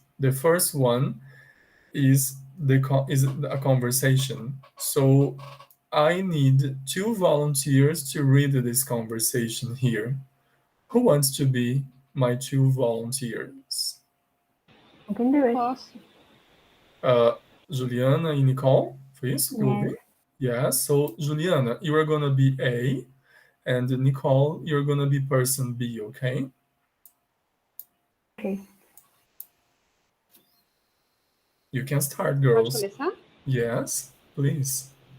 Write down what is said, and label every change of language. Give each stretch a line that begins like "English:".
English: The first one is a conversation. So I need 2 volunteers to read this conversation here. Who wants to be my 2 volunteers? I can do it.
Portuguese: Juliana e Nicole, foi isso que eu ouvi?
English: Yes, so Juliana, you are gonna be A, and Nicole, you're gonna be person B, okay? Okay. You can start, girls.
Portuguese: Pode começar?
English: Yes, please.